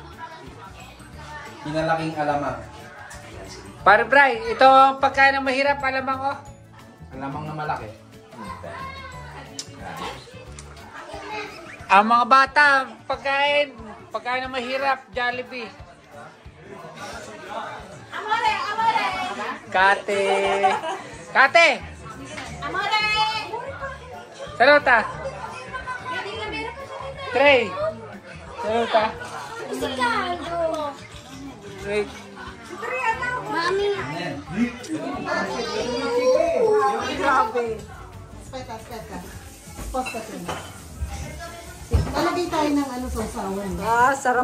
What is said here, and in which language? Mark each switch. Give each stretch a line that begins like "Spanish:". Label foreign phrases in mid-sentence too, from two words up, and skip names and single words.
Filipino: Pinalaking alamang. Pare Bray, ito ang pagkain ng mahirap, alamang ko. Alamang na malaki. Ang mga bata, pagkain ng mahirap, Jollibee.
Italian: Amore, amore! Kate! Kate! Amore! Saluta! Trey! Saluta! Trey!
Filipino: Mami. Grabe. Speta. Post ka na. Lalagay tayo ng ano, sausawan. Ah, sarap